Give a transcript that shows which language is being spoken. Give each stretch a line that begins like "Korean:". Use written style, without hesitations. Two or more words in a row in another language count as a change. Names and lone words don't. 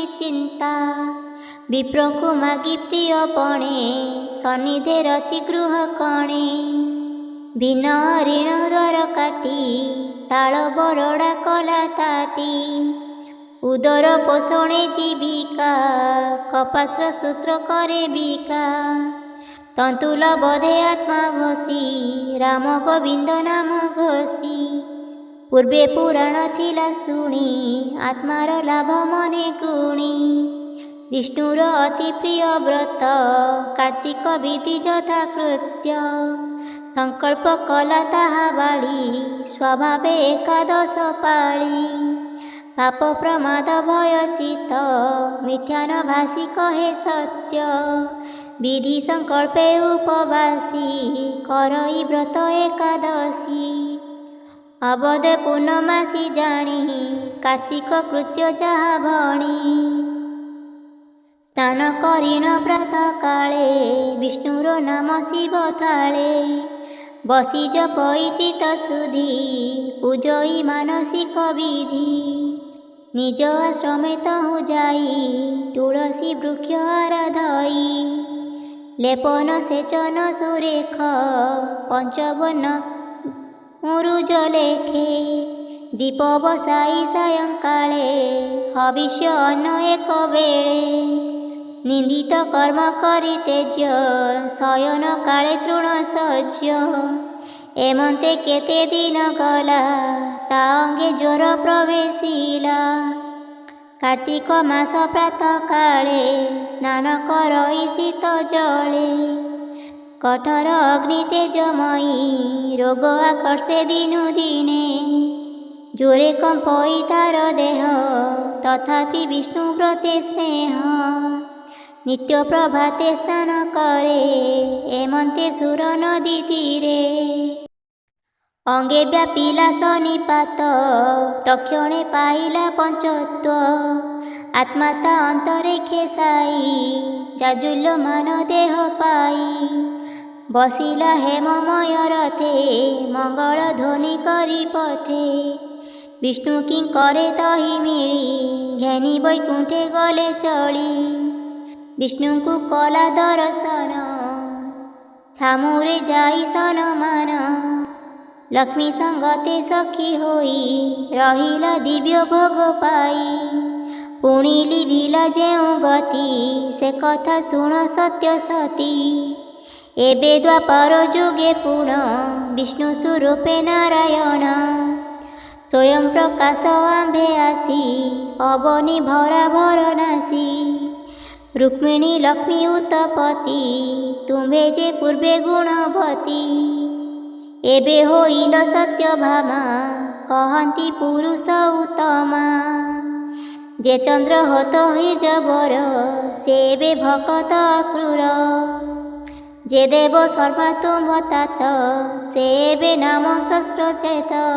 Odia: ଚିନ୍ତା ବିପ୍ରକୋ ମାଗୀ ପ୍ରିୟ ପଣେ ସନ୍ନିଧେ ରଚି ଗୃହ କଣେ ଭିନ୍ନ ଋଣ ଦ୍ୱାର କାଟୀ ତାଲ ବରଡ଼ା କଲା ତାଟୀ ଉଦର ପୋଷଣେ ଜୀବିକା କପାତ୍ର ସୂତ୍ର କରେ ବିକା ତନ୍ତୁଲ ବଧେ ଆତ୍ମା ଘୋଷୀ ରାମ ଗୋବିନ୍ଦ ନାମ ଘୋଷୀ ପୂର୍ବେ ପୁରାଣ ଥିଲା ଶୁଣୀ ଆତ୍ମାର ଲାଭ ମନେ ଗୁଣୀ ବିଷ୍ଣୁର ଅତି ପ୍ରିୟ ବ୍ରତ କାର୍ତ୍ତିକ ବିଧି ଯଥା କୃତ୍ୟ ସଂକଳ୍ପ କଲା ତାହା ବାଡ଼ୀ ସ୍ୱଭାବେ ଏକାଦଶ ପାଳୀ ପାପ ପ୍ରମାଦ ଭୟ ଚିତ୍ତ ମିଥ୍ୟା ନ ଭାସୀ କହେ ସତ୍ୟ ବିଧି ସଂକଳ୍ପେ ଉପବାସୀ କରଈ ବ୍ରତ ଏକାଦଶୀ ଅବଦେ ପୂର୍ଣ୍ଣମାସୀ ଜାନୀ କାର୍ତ୍ତିକ କୃତ୍ୟ ଜହା ଭଣୀ ସ୍ନାନ କରିଣ ପ୍ରାତଃ କାଲେ ବିଷ୍ଣୁର ନାମ ଶିବ ଥାଳେ ବସୀ ଜପଈ ଚିତ ସୁଧୀ ପୂଜଈ ମାନସିକ ବିଧି ନିଜ ଆଶ୍ରମେ ତହୁ ଜାଈ ତୁଳସୀ ବୃକ୍ଷ ଆରାଧଈ ଲେପନ ସେଚନ ସୁରେଖ ପଞ୍ଚବର୍ଣ୍ଣ ମୁରୁଜ ଲେଖେ ଦୀପ ବସାଈ ସାୟଂକାଲେ ହବିଷ୍ୟ ଅନ୍ନ ଏକ ବେଳେ ନିନ୍ଦିତ କର୍ମ କରୀ ତେଜ୍ୟ ଶୟନ କାଲେ ତୃଣ ସଜ୍ୟ ଏମନ୍ତେ କେତେ ଦିନ ଗଲା ତା ଅଙ୍ଗେ ଜ୍ୱର ପ୍ରବେଶିଲା କାର୍ତ୍ତିକ ମାସ ପ୍ରାତଃ କାଲେ ସ୍ନାନ କରଈ ଶୀତ ଜଲେ କଠୋର ଅଗ୍ନି ତେଜମୟୀ ରୋଗ ଆକର୍ଷେ ଦିନୁ ଦିନେ ଜୋରେ କମ୍ପଈ ତାର ଦେହ ତଥାପି ବିଷ୍ଣୁ ବ୍ରତେ ସ୍ନେହ ନିତ୍ୟ ପ୍ରଭାତେ ସ୍ନାନ କରେ ଏମନ୍ତେ ସୁର ନଦୀ ତୀରେ ଅଙ୍ଗେ ବ୍ୟାପିଲା ଶନିପାତ ତକ୍ଷଣେ ପାଇଲା ପଞ୍ଚତ୍ୱ ଆତ୍ମା ତା ଅନ୍ତରେ ଖେସାଈ ଜାଜୁଲ୍ୟମାନ ଦେହ ପାଈ ବସିଲା ହେମମୟ ରଥେ ମଙ୍ଗଳ ଧ୍ୱନି କରୀ ପଥେ ବିଷ୍ଣୁ କି କରେ ତହୀ ମିଲୀ ଘେନୀ ବୈକୁଣ୍ଠେ ଗଲେ ଚଲୀ ବିଷ୍ଣୁ କୋ କଲା ଦର୍ଶନ ଛାମୁରେ ଜାଈ ସନମାନ ଲକ୍ଷ୍ମୀ ସଙ୍ଗତେ ସଖୀ ହୋଈ ରହିଲା ଦିବ୍ୟ ଭୋଗ ପାଈ ପୁଣୀ ଲିଭିଲା ଜେଉ ଗତି ସେ କଥା ଶୁଣ ସତ୍ୟ ସତୀ ଏବେ ଦ୍ୱାପର ଜୁଗେ ପୁଣ ବିଷ୍ଣୁ ସ୍ୱରୂପେ ନାରାୟଣ ସ୍ୱୟଂ ପ୍ରକାଶ ଆମ୍ବେ ଆସୀ ଅବନୀ ଭରା ଭରନାସୀ ରୁକ୍ମିଣୀ ଲକ୍ଷ୍ମୀ ଉତ୍ପତ୍ତି ତୁମ୍ହେ ଜେ ପୂର୍ବେ ଗୁଣବତୀ ଏବେ ହୋଇଲ ସତ୍ୟଭାମା କହନ୍ତୀ ପୁରୁଷ ଉତ୍ତମା ଜେ ଚନ୍ଦ୍ର ହତ ହି ଜବର ସେବେ ଭକତ କ୍ରୂର ଜେ ଦେବ ଶର୍ମା ତୁମ ତାତ ସେବେ ନାମ ଶସ୍ତ୍ର ଚେତ